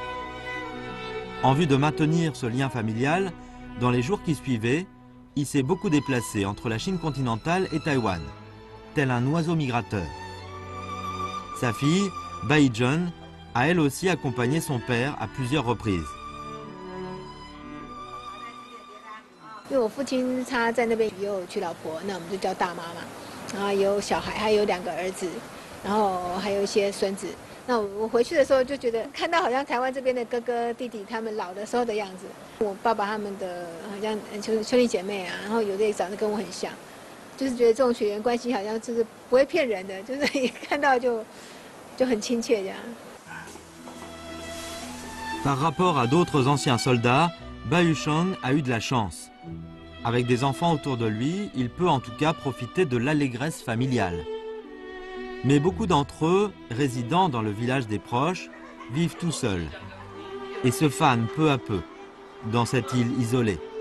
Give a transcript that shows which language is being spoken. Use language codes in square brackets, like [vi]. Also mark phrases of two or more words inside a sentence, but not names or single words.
[fr] En vue de maintenir ce lien familial, dans les jours qui suivaient, il s'est beaucoup déplacé entre la Chine continentale et Taïwan, tel un oiseau migrateur. Sa fille, Bai Jun, a elle aussi accompagné son père à plusieurs reprises. [zh] 因为我父亲他在那边也有娶老婆，那我们就叫大妈嘛，然后也有小孩，还有2个儿子，然后还有一些孙子。那我回去的时候就觉得看到好像台湾这边的哥哥弟弟他们老的时候的样子，我爸爸他们的好像兄弟姐妹啊，然后有的也长得跟我很像，就是觉得这种血缘关系好像就是不会骗人的，就是一看到就很亲切这样。 [fr] Par rapport à d'autres anciens soldats, Baochang a eu de la chance. Avec des enfants autour de lui, il peut en tout cas profiter de l'allégresse familiale. Mais beaucoup d'entre eux, résidant dans le village des proches, vivent tout seuls et se fanent peu à peu dans cette île isolée.